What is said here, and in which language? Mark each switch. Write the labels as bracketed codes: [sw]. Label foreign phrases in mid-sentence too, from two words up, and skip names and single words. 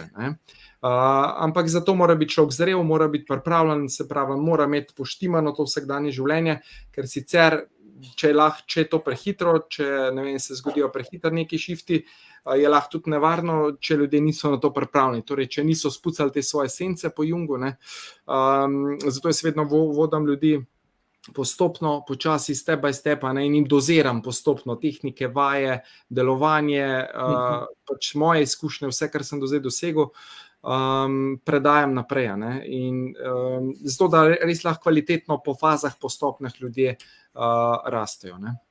[sl] Ampak zato mora biti človek zrel, mora biti pripravljen, se pravi, mora imeti poštimano to vsakdanje življenje, ker sicer, če je to prehitro, če se zgodijo prehitro neki šifti, je lahko tudi nevarno, če ljudje niso na to pripravljeni, torej če niso spucali te svoje sence po Jungu. Zato jaz vedno vodim ljudi postopno, počasi, [en] step by step, [sl] in jim doziram postopno tehnike, vaje, delovanje, pač moje izkušnje, vse, kar sem do zdaj dosegel, predajam naprej. In zato, da res lahko kvalitetno po fazah, po stopnjah ljudje rastejo.